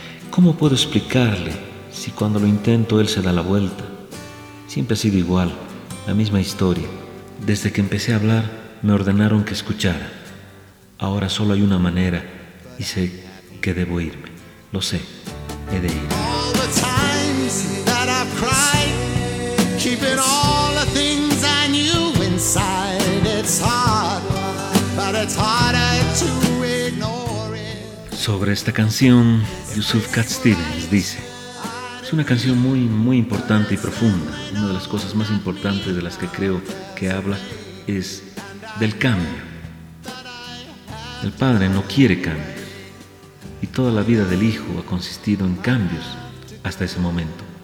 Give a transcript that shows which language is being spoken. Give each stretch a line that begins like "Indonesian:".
Spanish: ¿Cómo puedo explicarle si cuando lo intento él se da la vuelta? Siempre ha sido igual. La misma historia. Desde que empecé a hablar, me ordenaron que escuchara. Ahora solo hay una manera y sé que debo irme. Lo sé, he de ir.
English: All the times that I've cried, keeping all the things I knew inside. It's hard, but it's harder to ignore it.
Spanish: Sobre esta canción, Yusuf Cat Stevens dice: es una canción muy, muy importante y profunda. Una de las cosas más importantes de las que creo que habla es del cambio. El padre no quiere cambio, y toda la vida del hijo ha consistido en cambios hasta ese momento.